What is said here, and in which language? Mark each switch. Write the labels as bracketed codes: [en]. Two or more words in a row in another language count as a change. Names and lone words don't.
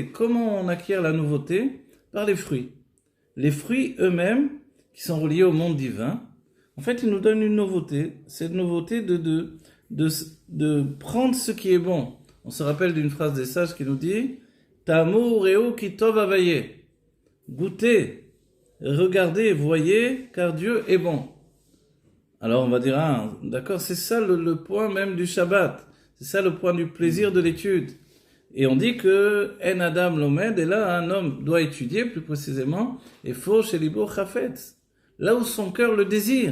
[fr] Comment on acquiert la nouveauté? Par les fruits. Les fruits eux-mêmes, qui sont reliés au monde divin, en fait, ils nous donnent une nouveauté. Cette nouveauté de prendre ce qui est bon. On se rappelle d'une phrase des sages qui nous dit « [he] טעמו וראו כי טוב ה [fr] » Goûtez, regardez, voyez, car Dieu est bon. Alors on va dire, ah, d'accord, c'est ça le point même du Shabbat. C'est ça le point du plaisir de l'étude. Et on dit que [he] אין אדם לומד, [fr] et là un homme doit étudier plus précisément, et faut chez [he] שליבו חפץ, [fr] là où son cœur le désire.